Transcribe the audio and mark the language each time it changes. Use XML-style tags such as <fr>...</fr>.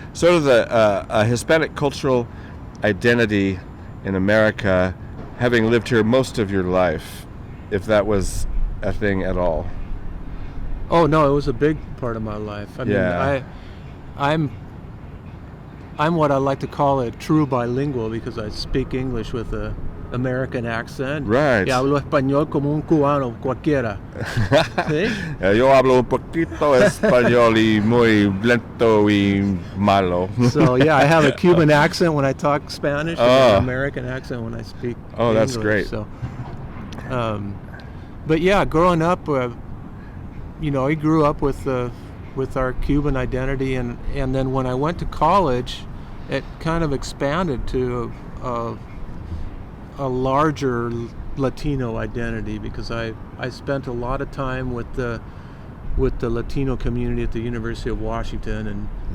<en>Sort of the Hispanic cultural identity in America, having lived here most of your life, if that was a thing at all. Oh no, it was a big part of my life. I mean, I'm what I like to call a true bilingual because I speak English with a American accent. Right.</en> <es>Y hablo español como un cubano cualquiera. ¿Sí? Yo hablo un poquito español y muy lento y malo.</es> <en>So yeah, I have a Cuban accent when I talk Spanish and an American accent when I speak English. That's great. So, but yeah, growing up, I grew up with our Cuban identity, and then when I went to college, it kind of expanded to a larger Latino identity because I spent a lot of time with the Latino community at the University of Washington, and</en>